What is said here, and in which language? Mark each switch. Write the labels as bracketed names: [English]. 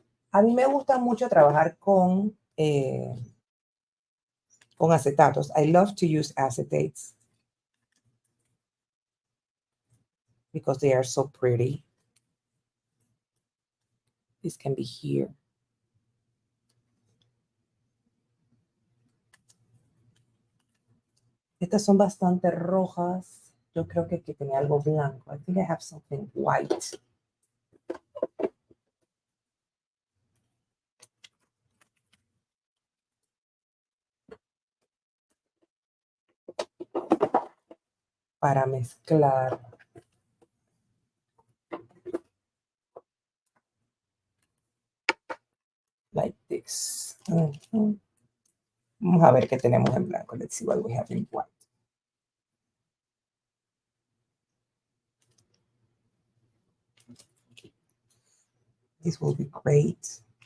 [Spanish] A mí me gusta mucho trabajar con acetatos. [English] I love to use acetates because they are so pretty. This can be here. [Spanish] Estas son bastante rojas. Yo creo que tenía algo blanco. [English] I think I have something white. [Spanish] Para mezclar. [English] Like this. [Spanish] Vamos a ver qué tenemos en blanco. [English] Let's see what we have in white. This will be great.